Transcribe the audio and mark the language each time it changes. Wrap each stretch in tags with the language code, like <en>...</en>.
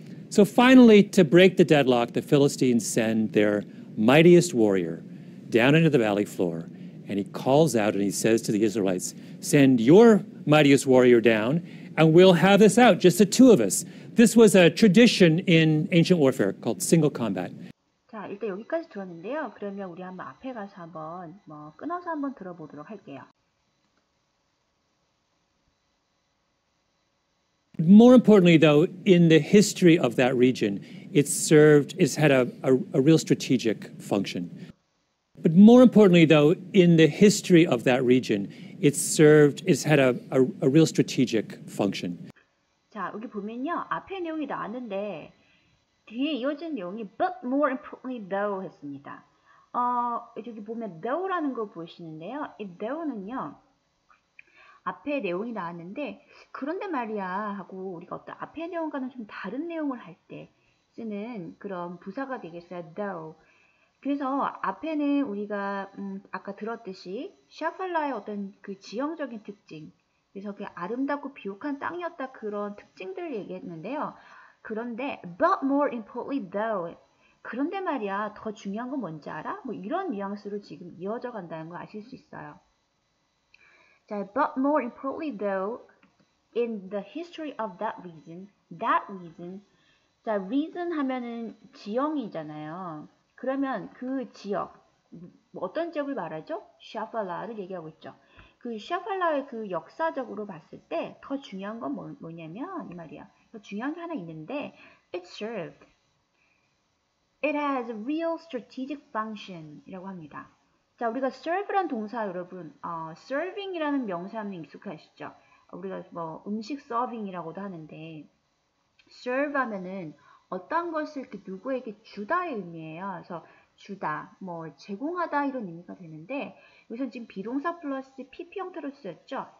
<en>So finally, to break the deadlock, the Philistines send their mightiest warrior down into the valley floor, and he calls out and he says to the Israelites, "Send your mightiest warrior down, and we'll have this out, just the two of us." This was a tradition in ancient warfare called single combat.</en> <ko>자, 일단 여기까지 들었는데요. 그러면 우리 한번 앞에 가서 한번 끊어서 한번 들어보도록 할게요.</ko> <en>More importantly, though, in the history of that region, it's had a real strategic function. But more importantly, though, in the history of that region, it's had a real strategic function.</en> <ko>자, 여기 보면요. 앞에 내용이 나왔는데 뒤에 이어진 내용이</ko> <en>but more importantly though</en> <ko>했습니다. 여기 보면 though라는 거 보시는데요. 이 though는요. 앞에 내용이 나왔는데 그런데 말이야 하고 우리가 어떤 앞에 내용과는 좀 다른 내용을 할 때 쓰는 그런 부사가 되겠어요. though. 그래서 앞에는 우리가 아까 들었듯이 샤팔라의 어떤 그 지형적인 특징, 그래서 그 아름답고 비옥한 땅이었다, 그런 특징들을 얘기했는데요. 그런데</ko> <en>but more importantly though,</en> <ko>그런데 말이야 더 중요한 건 뭔지 알아? 뭐 이런 뉘앙스로 지금 이어져 간다는 거 아실 수 있어요.</ko> <en>자, but more importantly though, in the history of that reason, 자, reason</en> <ko>하면은 지형이잖아요. 그러면 그 지역, 어떤 지역을 말하죠? 샤팔라를 얘기하고 있죠. 그 샤팔라의 그 역사적으로 봤을 때 더 중요한 건 뭐냐면 이 말이야. 더 중요한 게 하나 있는데</ko> <en>it served. It has a real strategic function</en> <ko>이라고 합니다. 자, 우리가 serve란 동사 여러분, serving이라는 명사는 익숙하시죠? 우리가 뭐 음식 서빙이라고도 하는데 serve 하면은 어떤 것을 누구에게 주다의 의미예요. 그래서 주다, 뭐 제공하다 이런 의미가 되는데 여기서 지금 비동사 플러스 PP 형태로 쓰였죠.</ko>